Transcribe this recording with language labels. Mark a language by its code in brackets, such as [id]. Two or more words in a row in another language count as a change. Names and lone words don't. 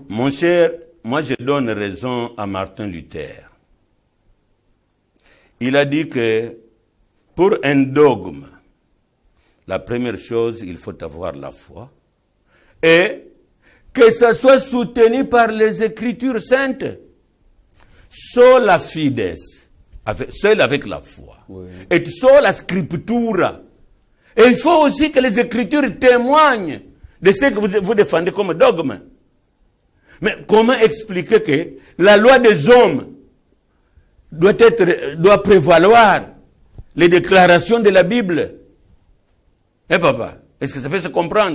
[fr] Mon cher, moi je donne raison à Martin Luther. Il a dit que pour un dogme, la première chose, il faut avoir la foi. Et que ça soit soutenu par les Écritures saintes. [la] Sola fides, [fr] seul avec la foi. Oui. [la] Et sola scriptura. [fr] Et il faut aussi que les Écritures témoignent de ce que vous défendez comme dogme. Mais comment expliquer que la loi des hommes doit prévaloir les déclarations de la Bible? Eh papa, est-ce que ça peut se comprendre?